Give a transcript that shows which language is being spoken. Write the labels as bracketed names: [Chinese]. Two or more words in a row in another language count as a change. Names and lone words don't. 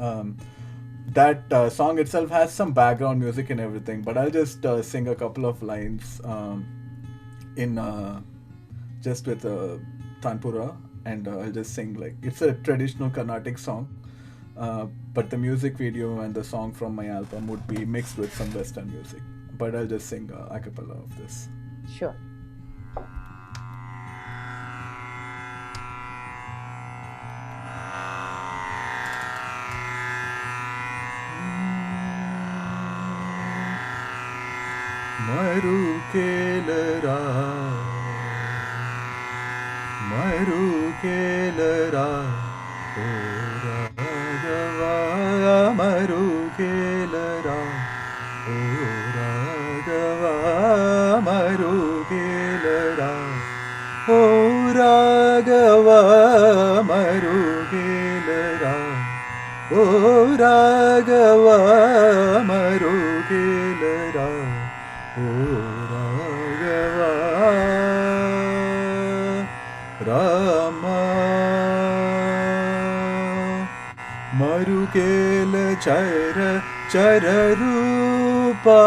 [English] That song itself has some background music and everything, but I'll just sing a couple of lines in just with tanpura, and I'll just sing, like, it's a traditional Carnatic song, but the music video and the song from my album would be mixed with some Western music. But I'll just sing a cappella of this. Sure. [Telugu] మరు గేలరా మరు గేలరా ఓ రాఘవా మరు గేలరా ఓ రాఘవా మరు గేలరా ఓ రాఘవా మరు మరుగేలర ఓ రాఘవ రామ మరుగేల చర చర రూప